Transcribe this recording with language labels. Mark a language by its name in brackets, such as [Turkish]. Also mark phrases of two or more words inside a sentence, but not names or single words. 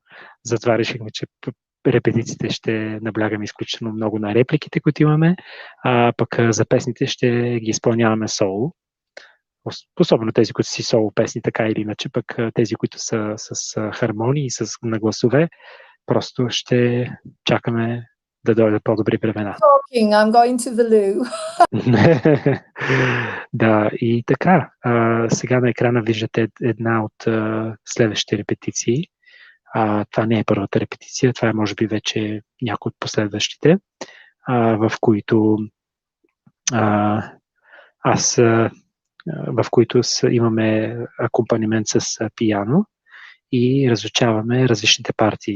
[Bulgarian] Затова решихме, че репетициите ще наблягаме изключително много на репликите, които имаме, а пък за песните ще ги изпълняваме соло. Особено тези, които си соло песни, така или иначе, пък тези, които са с хармонии и на гласове, просто ще чакаме да дойдат по-добри времена. [English] I'm going to the loo. [Bulgarian] Да, и така. Сега на екрана виждате една от следващите репетиции. Това не е първата репетиция, това е може би вече някои от последващите, в които имаме акомпанимент с пиано и разучаваме различните партии.